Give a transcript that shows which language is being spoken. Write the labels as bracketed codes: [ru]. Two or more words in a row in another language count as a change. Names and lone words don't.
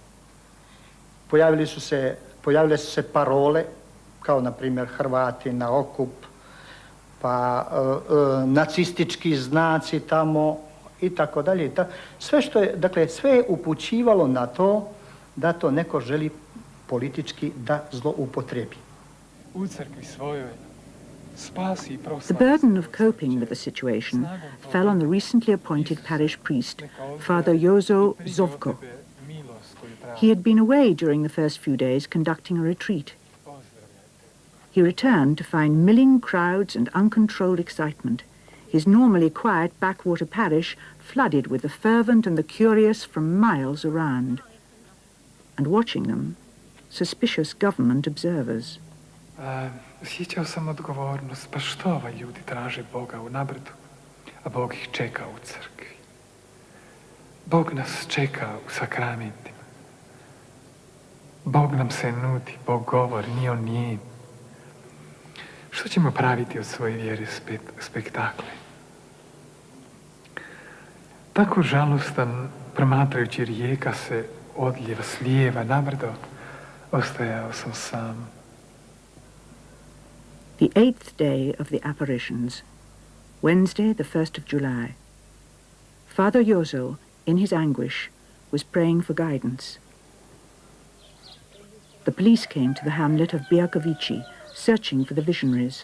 [hr] Pojavile su se parole, kao na primjer Hrvati na okup, pa nacistički znaci tamo I tako dalje. Sve što je, dakle, sve je upućivalo na to da to neko želi politički da zloupotrebi. U crkvi svojoj [en] The burden of coping with the situation fell on the recently appointed parish priest, Father Jozo Zovko. He had been away during the first few days conducting a retreat. He returned to find milling crowds and uncontrolled excitement, his normally quiet backwater parish flooded with the fervent and the curious from miles around, and watching them, suspicious government observers. [hr] Osjećao sam odgovornost, pa što ovaj ljudi traže Boga u nabrdu, a Bog ih čeka u crkvi. Bog nas čeka u sakramentima. Bog nam se nudi, Bog govori, nije on nijem. Što ćemo praviti od svoje vjere spektakle? Tako žalostan, promatrajući rijeka se odljeva s lijeva na brdo, ostajao sam sam. [en] The 8th day of the apparitions, Wednesday, the 1st of July. Father Jozo, in his anguish, was praying for guidance. The police came to the hamlet of Biakovici, searching for the visionaries.